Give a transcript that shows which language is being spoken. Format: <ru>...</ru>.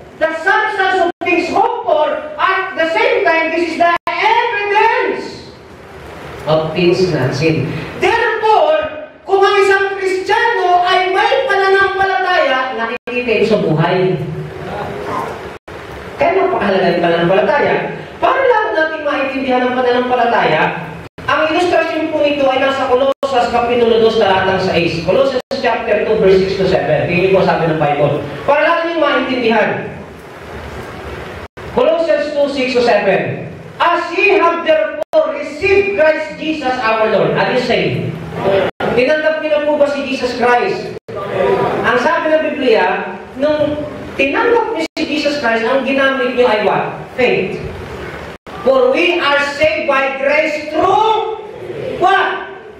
<en>The substance of things hope for. At the same time, this is the evidence of things not seen.</en> <tl>Therefore, kung ang isang Kristiyano ay may pananampalataya, nakikita ito sa buhay. Kaya napakahalaga ng pananampalataya. Para lang natin maintindihan ang pananampalataya, ang ilustrasyon po nito ay nasa Colossus Kapitulo 2, talatang 6.</tl> <en>Colossus chapter 2, verse 6 to 7.</en> <tl>Tingin po sabi ng Bible. Para lang nyo maintindihan. Colossians 2, 6 to 7.</tl> <en>As ye have therefore received Christ Jesus our Lord. Are you saying?</en> <tl>Tinanggap niyo na po ba si Jesus Christ? Ang sabi ng Biblia, nung tinanggap niyo si Jesus Christ, ang ginamit niyo ay what?</tl> <en>Faith. For we are saved by grace through what?</en>